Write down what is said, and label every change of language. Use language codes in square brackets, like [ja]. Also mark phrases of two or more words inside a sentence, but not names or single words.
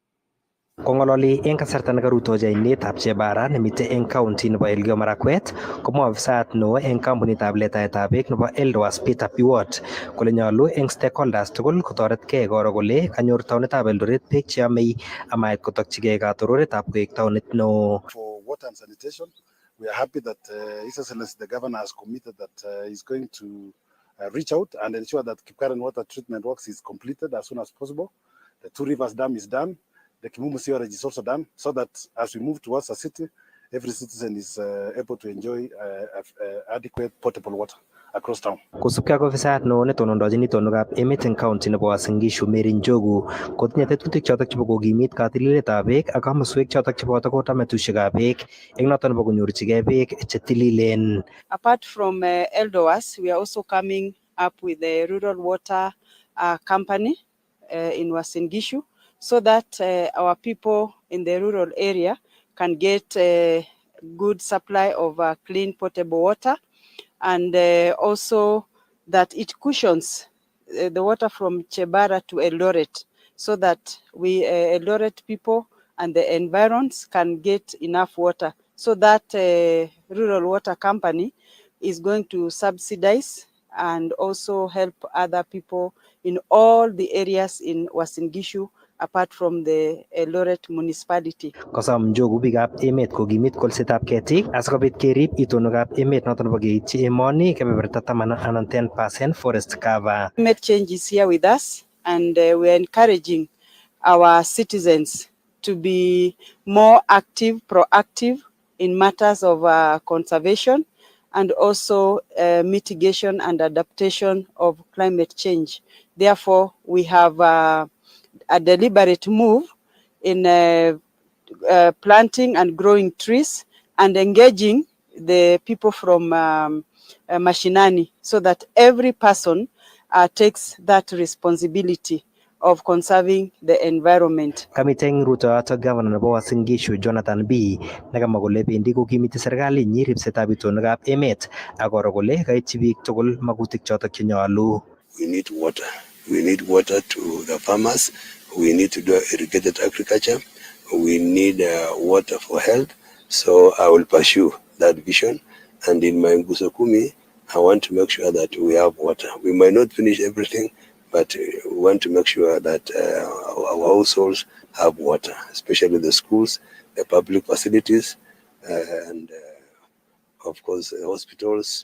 [kln] Kong'ololi eng kasarta nekarutochi ainetab Chebara nemitei eng county nebo Elgeyo Marakwet, komwa ofisayat neo eng kampunitab letaetab beek nebo Eldowas Peter Biwott kole nyolu eng stakeholders tugul kotoretkei koro kole kanyor taonitab Eldoret beek cheyomei amait kotokchigei katororetab koek taonit neo. [en] For water and sanitation, we are happy that His Excellency the Governor has committed that he's going to reach out and ensure that Kipkaren water treatment works is completed as soon as possible. The Two Rivers Dam is done. The Kimumu sewerage is also done, so that as we move towards the city, every citizen is able to enjoy adequate potable water across town. [kln] Kosubkei ak ofisayat neo netonondochin itonwekab emet eng county nebo Uasin Gishu Mary Njogu kotinye tetutik chotok chebo kokimit katililetab beek ak kamoswek chotok cheboto kondametusiekab beek eng notok nebo konyorchigei beek chetililen. [en] Apart from Eldowas, we are also coming up with the rural water company in Uasin Gishu, so that our people in the rural area can get a good supply of clean potable water, and also that it cushions the water from Chebara to Eldoret, so that we Eldoret people and the environs can get enough water. So that rural water company is going to subsidize and also help other people in all the areas in Uasin Gishu apart from the Eldoret municipality. [kln] Kosom Njogu biikab emet kokimit kolsetab ketik asikobit kerib itonwekab emet notok nebo keityi emoni kebeberta 10 anan 10% [en] forest cover. Climate change is here with us, and we are encouraging our citizens to be more active, proactive in matters of conservation and also mitigation and adaptation of climate change. Therefore, we have a deliberate move in planting and growing trees and engaging the people from mashinani, so that every person takes that responsibility of conserving the environment. [kln] Kamite eng rutoyoto Governor nebo Uasin Gishu Jonathan B nekamwa kole bendi kokimiti serikalinyi ripsetab itonwekab emet akoro kole kaityi biik tugul magutik chotok chenyolu. [en] We need water. We need water to the farmers. We need to do irrigated agriculture. We need water for health. So I will pursue that vision. And in my Ngusokumi, I want to make sure that we have water. We might not finish everything, but we want to make sure that our households have water, especially the schools, the public facilities, and of course the hospitals.